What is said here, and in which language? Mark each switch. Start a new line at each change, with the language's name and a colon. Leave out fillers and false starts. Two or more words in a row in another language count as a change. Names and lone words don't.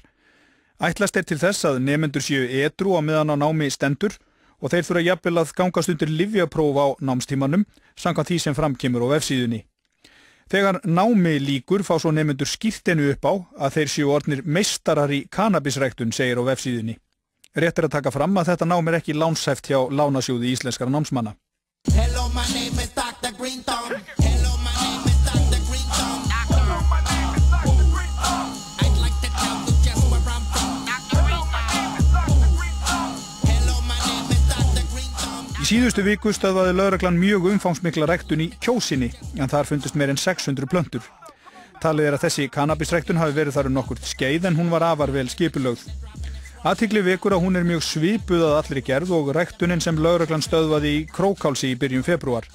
Icelandic: Ætlast til þess að nemendur séu edrú á meðan á námi stendur og þeir þurfa jafnvel að gangast undir lyfjapróf á námstímanum, samkvæmt því sem framkemur á vefsíðunni. Þegar námi lýkur fá svo nemendur skírteini upp á að þeir séu orðnir meistarar í kannabisræktun, segir á vefsíðunni. Rétt að taka fram að þetta nám ekki lánshæft hjá Lánasjóði íslenskra námsmanna.
English: Hello, my name is Dr. Green Thumb. Hello, my name is Dr. Green Thumb. Hello, my name is Dr. Green Thumb. I'd like to tell you just where I'm from. Hello, my name is Dr. Green Thumb. Hello, my name is Dr. Green Thumb.
Icelandic: Í síðustu viku stöðvaði lögreglan mjög umfangsmikla ræktun í Kjósinni, en þar fundust meir en 600 plöntur. Talið að þessi kannabisræktun hafi verið þar nokkurt skeið en hún var afar vel skipulögð. Athygli vekur að hún mjög svipuð að allri gerð og ræktunin sem lögreglan stöðvaði í Krókálsi í byrjun febrúar.